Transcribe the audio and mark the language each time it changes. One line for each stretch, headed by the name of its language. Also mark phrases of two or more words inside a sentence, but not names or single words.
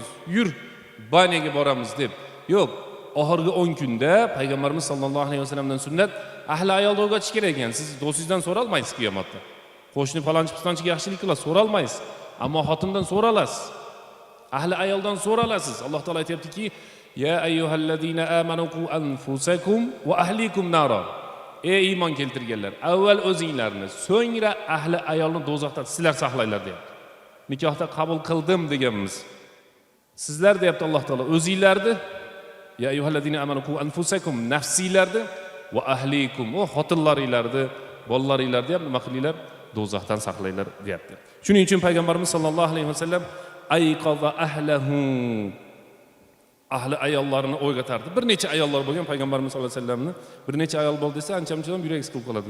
Uzbek: Yur, banyaga boramiz deb. Yo'q, oxirgi 10 kunda Payg'ambarimiz
Arabic: صلى الله عليه
Uzbek: vasallamdan sunnat ahli ayolni uyg'otish kerak ekan. Siz do'stingizdan so'ra olmaysiz qiyomatda. Qo'shni falonchi-pistonchiga yaxshilik qilasiz, so'ra olmaysiz. Ammo xotindan so'ra olasiz. Ahli ayoldan so'ra olasiz. Alloh taolo aytayaptiki:
Arabic: "يا أيها الذين آمنوا قوا أنفسكم وأهليكم نارا."
Uzbek: Ey iymon keltirganlar, avval o'zinglarni, so'ngra ahli ayolni do'zaxdan sizlar saqlanglar deyapti. Nikohda qabul qildim deganmiz. Sizlar deyapti Alloh taolo, o'zinglarni,
Arabic: يا أيها الذين آمنوا قوا أنفسكم,
Uzbek: nafsiylarni va ahlikum, o xotinlaringlarni, bolalaringlarni ham nima qilinglar? Do'zaxdan saqlanglar deyapti. Shuning uchun payg'ambarimiz
Arabic: صلى الله عليه وسلم أيقظ أهله,
Uzbek: ahli ayollarini o'yg'otardi. Bir necha ayollar bo'lgan payg'ambarimiz
Arabic: صلى الله عليه
Uzbek: vasallamni, bir necha ayol bo'ldi desa, ancha-muncha yurak siqib qoladigan.